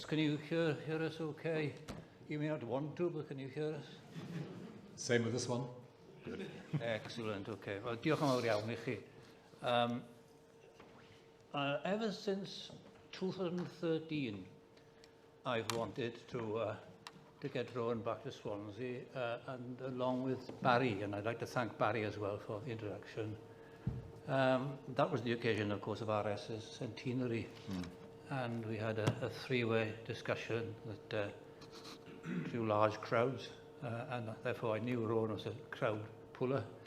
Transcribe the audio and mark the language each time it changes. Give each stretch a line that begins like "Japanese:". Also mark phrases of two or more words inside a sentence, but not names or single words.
English: Can you hear us okay? You may not want to, but can you hear us? Same with this one. Good. Excellent, okay. Well,
Welsh: diolch yn fawr iawn I chi.
English: Ever since 2013, I've wanted to get Rowan back to Swansea, and along with Barry, and I'd like to thank Barry as well for the introduction. That was the occasion, of course, of RS's centenary, and we had a three-way discussion that drew large crowds, and therefore I knew Rowan was a crowd puller.